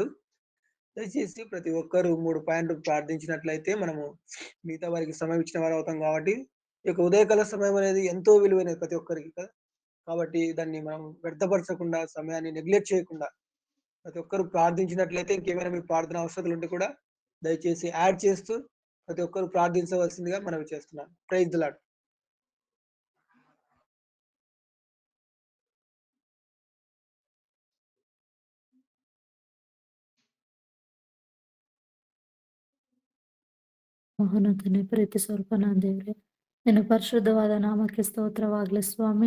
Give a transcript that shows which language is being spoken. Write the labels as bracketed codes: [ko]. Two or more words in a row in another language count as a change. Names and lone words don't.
[te] దయచేసి ప్రతి ఒక్కరు 3 పాయింట్లు ప్రార్థించినట్లయితే మనము మిగతా వారికి సమయం ఇచ్చిన వారం అవుతాం కాబట్టి, ఈ యొక్క ఉదయకాల సమయం అనేది ఎంతో విలువైనది ప్రతి ఒక్కరికి కదా! కాబట్టి దాన్ని మనం వ్యర్థపరచకుండా, సమయాన్ని నెగ్లెక్ట్ చేయకుండా ప్రతి ఒక్కరు ప్రార్థించినట్లయితే ఇంకేమైనా మీకు ప్రార్థన అవసరతలుంటే కూడా దయచేసి యాడ్ చేస్తూ ప్రతి ఒక్కరు ప్రార్థించవలసిందిగా మనవి చేస్తున్నాను. [en] Praise the Lord. [kn] ಮಹೋನ್ನತನೇ ಪ್ರೀತಿ ಸ್ವರೂಪನ ದೇವ್ರೆ, ನಿನ್ನ ಪರಿಶುದ್ಧವಾದ ನಾಮಕ್ಕೆ ಸ್ತೋತ್ರವಾಗಲಿ ಸ್ವಾಮಿ.